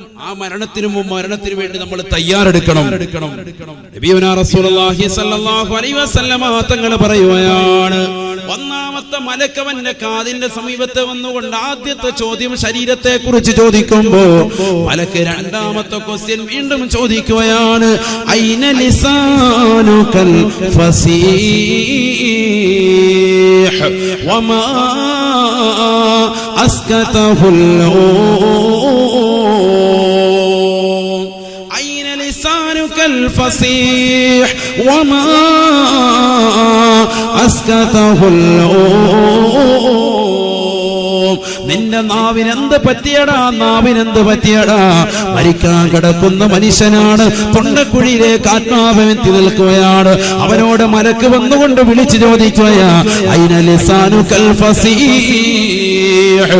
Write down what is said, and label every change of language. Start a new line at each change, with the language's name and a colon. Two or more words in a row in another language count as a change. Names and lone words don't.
Malayalam: ആ മരണത്തിനു വേണ്ടി നമ്മൾ തയ്യാറെടുക്കണം.
Arabic: نبينا رسول الله صلى الله عليه وسلم
Malayalam: തങ്ങൾ പറയുകയാണ്, ഒന്നാമത്തെ മലക്കവന്റെ കാതിന്റെ സമീപത്ത് വന്നുകൊണ്ട് ആദ്യത്തെ ചോദ്യം ശരീരത്തെ കുറിച്ച് ചോദിക്കുമ്പോ മലക്ക് രണ്ടാമത്തെ ക്വസ്റ്റ്യൻ വീണ്ടും ചോദിക്കുകയാണ്,
Arabic: أين لسانك فصيح وما أسكته الفصيح وما أسكته
Malayalam: നിന്റെ നാവിനെന്ത് പറ്റിയടാ, നാവിനെന്ത് പറ്റിയടാ? മരിക്കാൻ കിടക്കുന്ന മനുഷ്യനാണ്, തൊണ്ടക്കുഴിയിലേക്ക് ആത്മാവെത്തി നിൽക്കുകയാണ്. അവനോട് മലക്ക് വന്നുകൊണ്ട് വിളിച്ചു ചോദിക്കുകയാ,
Arabic: أين لسانك الفصيح.